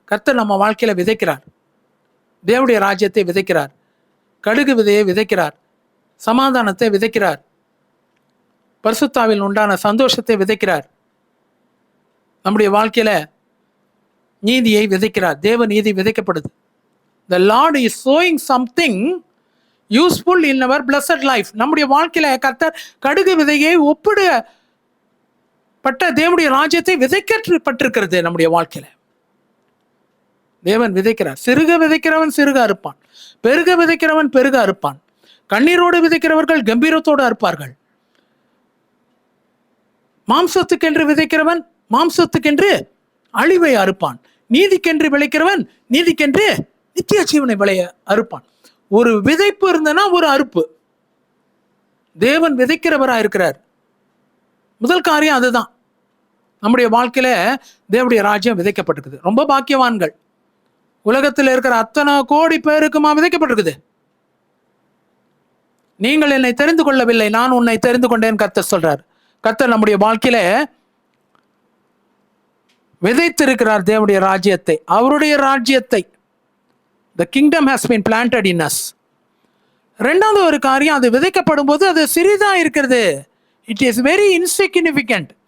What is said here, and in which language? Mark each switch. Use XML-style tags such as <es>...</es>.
<ta>கர்த்தர் நம்ம வாழ்க்கையில விதைக்கிறார். தேவனுடைய ராஜ்யத்தை விதைக்கிறார். கடுகு விதையை விதைக்கிறார். சமாதானத்தை விதைக்கிறார். பரிசுத்தாவில் உண்டான சந்தோஷத்தை விதைக்கிறார். நம்முடைய வாழ்க்கையில நீதியை விதைக்கிறார். தேவ நீதி விதைக்கப்படுது.</ta> <en>The Lord is sowing something useful in our blessed life.</en> <ta>நம்முடைய வாழ்க்கையில கர்த்தர் கடுகு விதையை ஒப்பிடப்பட்ட தேவனுடைய ராஜ்யத்தை விதைக்கப்பட்டிருக்கிறது. நம்முடைய வாழ்க்கையில தேவன் விதைக்கிறார். சிறுக விதைக்கிறவன் சிறுக அறுப்பான், பெருக விதைக்கிறவன் பெருக அறுப்பான். கண்ணீரோடு விதைக்கிறவர்கள் கம்பீரத்தோடு அறுப்பார்கள். மாம்சத்துக்கென்று விதைக்கிறவன் மாம்சத்துக்கென்று அழிவை அறுப்பான். நீதிக்கென்று விளைக்கிறவன் நீதிக்கென்று நித்திய ஜீவனை விளைய அறுப்பான். ஒரு விதைப்பு இருந்தனா ஒரு அறுப்பு. தேவன் விதைக்கிறவரா இருக்கிறார். முதல் காரியம் அதுதான். நம்முடைய வாழ்க்கையில தேவனுடைய ராஜ்யம் விதைக்கப்பட்டிருக்குது. ரொம்ப பாக்கியவான்கள். உலகத்தில் இருக்கிற அத்தனை கோடி பேருக்குமா விதைக்கப்பட்டிருக்குது. நீங்கள் என்னை தெரிந்து கொள்ளவில்லை, நான் உன்னை தெரிந்து கொண்டேன் கர்த்தர் சொல்றார். கர்த்தர் நம்முடைய வாழ்க்கையில விதைத்திருக்கிறார் தேவனுடைய ராஜ்யத்தை, அவருடைய ராஜ்யத்தை.</ta> <en>The kingdom has been planted in us.</en> <ta>ரெண்டாவது ஒரு காரியம், அது விதைக்கப்படும் போது அது சிறிதா இருக்கிறது.</ta> <en>It is very insignificant.</en>